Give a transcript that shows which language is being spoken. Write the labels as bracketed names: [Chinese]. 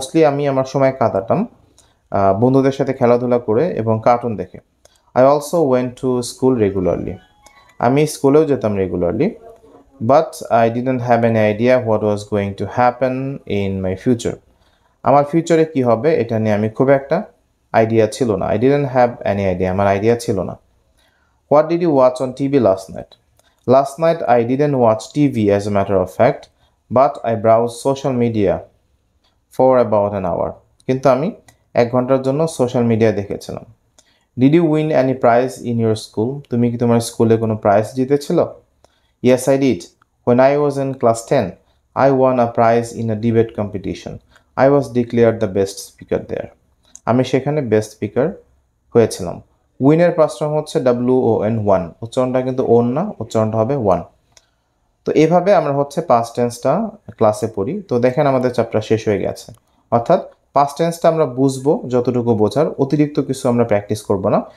[Bangla] আমি আমার সময় কাটাতাম বন্ধুদের সাথে খেলাধুলা করে এবং কার্টুন দেখে. [English] I also went to school regularly. [Bangla] আমি স্কুলেও যেতাম regularly. [English] But I didn't have any idea what was going to happen in my future. [Bangla] আমার ফিউচারে কি হবে এটা নিয়ে আমি খুব একটা আইডিয়া ছিল না. [English] I didn't have any idea. [Bangla] আমার আইডিয়া ছিল না. [English] What did you watch on TV last night? Last night I didn't watch TV as a matter of fact, but I browsed social media for about an hour. [Bangla] কিন্তু আমি 1 ঘন্টার জন্য social media দেখেছিলাম. [English] Did you win any prize in your school? [Bangla] তুমি কি তোমার স্কুলে কোনো প্রাইজ জিতেছিল? [English] Yes, I did. When I was in class 10, I won a prize in a debate competition. I was declared the best speaker there. [Bangla] আমি সেখানে best speaker হয়েছিলাম. উইনের past form হচ্ছে WON, ওয়ান. উচ্চারণটা কিন্তু ওন না, উচ্চারণটা হবে ওয়ান. তো এভাবে আমরা হচ্ছে পাস্ট টেন্সটা ক্লাসে পড়ি. তো দেখেন আমাদের চ্যাপ্টার শেষ হয়ে গেছে. অর্থাৎ পাস্ট টেন্সটা আমরা বুঝবো যতটুকু বোঝার, অতিরিক্ত কিছু আমরা প্র্যাকটিস করব না.